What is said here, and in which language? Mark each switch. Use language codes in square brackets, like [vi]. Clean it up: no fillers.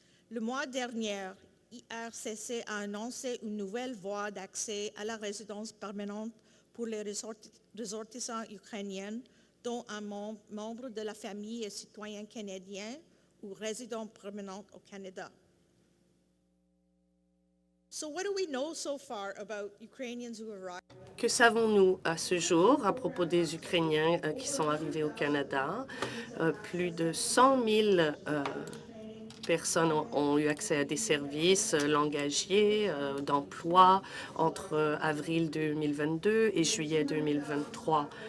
[fr] Le mois dernier, IRCC a annoncé une nouvelle voie d'accès à la résidence permanente pour les ressortissants ukrainiens, dont un membre de la famille est citoyen canadien ou résident permanent au Canada. [en] So what do we know so far about Ukrainians who arrived? [fr] Que savons-nous à ce jour à propos des Ukrainiens qui sont arrivés au Canada? Plus de 100 000 personnes ont eu accès à des services langagiers, d'emploi entre avril 2022 et juillet 2023.